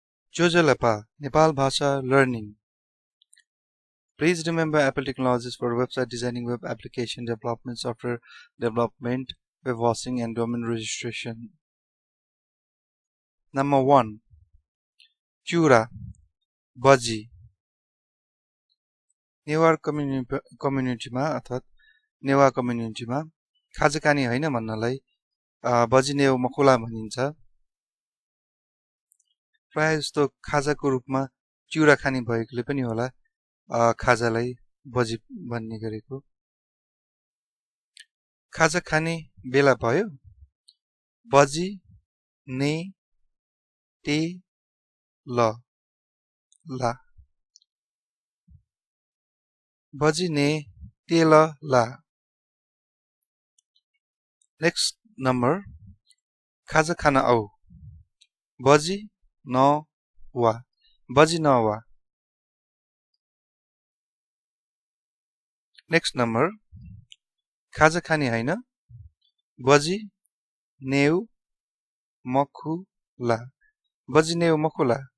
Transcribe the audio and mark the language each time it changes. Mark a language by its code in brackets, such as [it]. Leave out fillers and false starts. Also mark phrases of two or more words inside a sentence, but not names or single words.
[en] Jojalapa, Nepal Bhasha Learning. Please remember Apple Technologies for website designing, web application development, software development, web hosting, and domain registration. Number 1. Chiura, Bhaji. [ne] Newari कम्युनिटीमा अथवा नेवा कम्युनिटीमा खाजा खाने हैन भन्नलाई [new] बजी नेउ मखुला [ne] भनिन्छ। प्राय जस्तो खाजाको रूपमा चिउरा खाने भएकोले पनि होला खाजालाई बजी भन्ने गरेको। खाजा खाने बेला भयो [new] बजी ने ते ल ला बजी ने ते ल ला। [en] next number [ne] खाजा खाना [new] औ बजी न वा बजी न वा। [en] next number [ne] खाजा खाने हैन [new] बजी नेउ मखुला बजी नेउ मखुला।